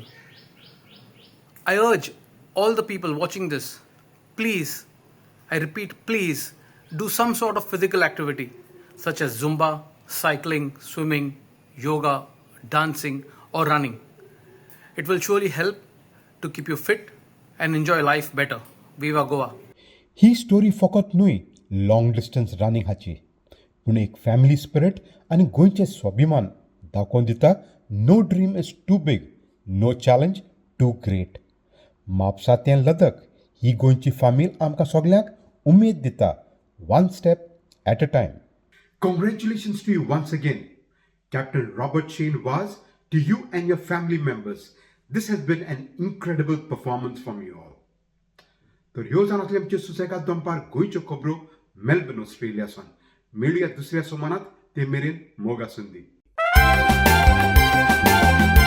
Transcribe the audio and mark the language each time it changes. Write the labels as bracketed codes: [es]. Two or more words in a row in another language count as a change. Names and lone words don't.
[en] I urge all the people watching this, please, I repeat, please, do some sort of physical activity such as Zumba, cycling, swimming, yoga, dancing, or running. It will surely help to keep you fit and enjoy life better. Viva Goa! [kok] ही स्टोरी फकत न्हय [en] long distance running [kok] हाची पूण एक [en] family spirit [kok] आनी गोंयचें स्वाभिमान दाखोवन दिता [en] no dream is too big no challenge too great [kok] म्हापसांतलें लदक ही गोंयची फामील आमकां सगल्यांक उमेद दिता [en] one step at a time. Congratulations to you once again, Captain Robert Shane Vaz, to you and your family members. This has been an incredible performance from you all. [kok] तर ह्यो जावन आसले आमच्यो सुसेगाद दनपार गोंयच्यो खबरो मेलबर्न ऑस्ट्रेलियासून. मेळुया दुसऱ्या सोमानात ते मेरेन मोग आसुंदी.